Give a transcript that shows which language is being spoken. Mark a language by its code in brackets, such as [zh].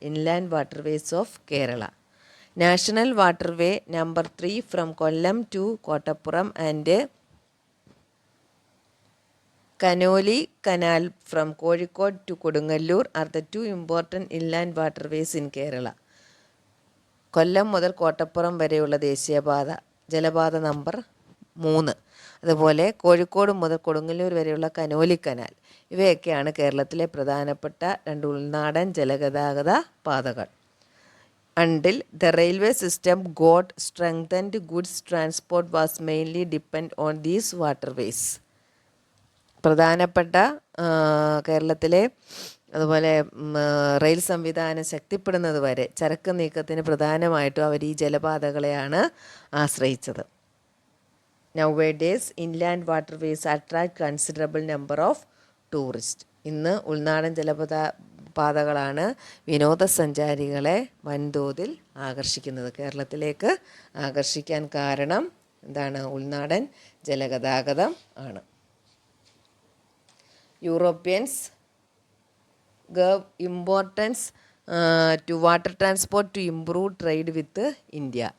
[en] Inland waterways of Kerala. National waterway number 3 from Kollam to Kottappuram and Conolly canal from Kozhikode to Kodungallur are the 2 important inland waterways in Kerala. [ml] കൊല്ലം മുതൽ കോട്ടപ്പുറം വരെയുള്ള ദേശീയപാത, ജലപാത number 3. അതുപോലെ കോഴിക്കോട് മുതൽ കൊടുങ്ങല്ലൂർ വരെയുള്ള കനോലി കനാൽ. ഇവയൊക്കെയാണ് കേരളത്തിലെ പ്രധാനപ്പെട്ട 2 ഉൾനാടൻ ജലഗതാഗത പാതകൾ. [en] Until the railway system got strengthened, goods transport was mainly depend on these waterways. [ml] പ്രധാനപ്പെട്ട കേരളത്തിലെ അതുപോലെ റെയിൽ സംവിധാനം ശക്തിപ്പെടുന്നത് വരെ ചരക്ക് നീക്കത്തിന് പ്രധാനമായിട്ടും അവർ ഈ ജലപാതകളെയാണ് ആശ്രയിച്ചത്. [en] Nowadays, inland waterways attract considerable number of tourists. [ml] ഇന്ന് ഉൾനാടൻ പാതകളാണ് വിനോദസഞ്ചാരികളെ വൻതോതിൽ ആകർഷിക്കുന്നത്. കേരളത്തിലേക്ക് ആകർഷിക്കാൻ കാരണം എന്താണ്? ഉൾനാടൻ ജലഗതാഗതം ആണ്. [en] Europeans gave importance to water transport to improve trade with India.